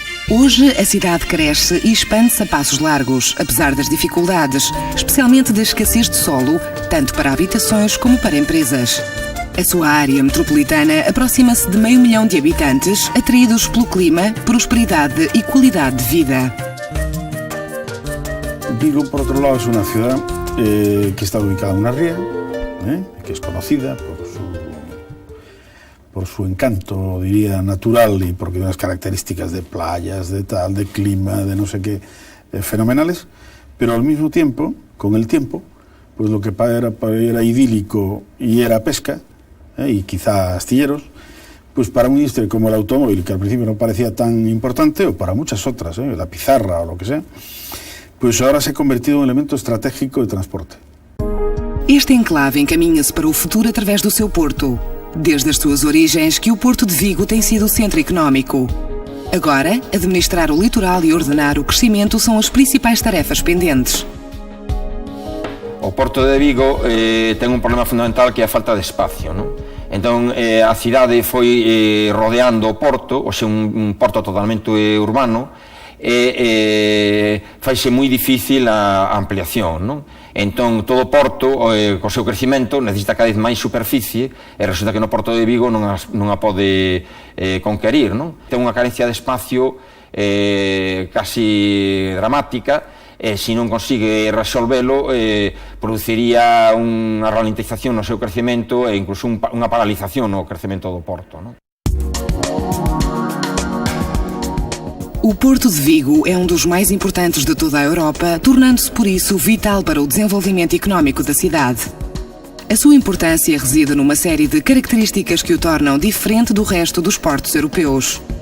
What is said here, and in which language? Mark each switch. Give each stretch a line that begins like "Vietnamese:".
Portuguese: Hoje, a cidade cresce e expande-se a passos largos, apesar das dificuldades, especialmente da escassez de solo, tanto para habitações como para empresas. A sua área metropolitana aproxima-se de 500 mil de habitantes, atraídos pelo clima, prosperidade e qualidade de vida.
Spanish: Vigo, por otro lado, es una ciudad que está ubicada en una ría, que es conocida por su encanto, diría, natural y porque unas características de playas, de tal, de clima, de no sé qué, fenomenales, pero al mismo tiempo, con el tiempo, pues lo que era idílico y era pesca, y quizá astilleros, pues para una industria como el automóvil, que al principio no parecía tan importante, o para muchas otras, la pizarra o lo que sea, pues ahora se ha convertido en un elemento estratégico de transporte.
Portuguese: Este enclave encaminha-se para o futuro através do seu porto. Desde as suas origens que o Porto de Vigo tem sido o centro económico. Agora, administrar o litoral e ordenar o crescimento são as principais tarefas pendentes.
Galician: O Porto de Vigo ten un problema fundamental que é a falta de espacio, non? Entón, a cidade foi rodeando o porto,
Spanish: ou sea,
Galician: un porto totalmente urbano, e faise moi difícil a ampliación, non? Entón, todo o porto, co seu crecimento, necesita cada vez máis superficie, e resulta que no Porto de Vigo non a pode conquerir, non? Ten unha carencia de espacio casi dramática, e se non consigue resolvelo, produciría unha ralentización no seu crecemento e incluso unha paralización no crecemento do porto, non?
Portuguese: O Porto de Vigo é um dos mais importantes de toda a Europa, tornando-se por isso vital para o desenvolvimento económico da cidade. A sua importância reside numa série de características que o tornam diferente do resto dos portos europeus.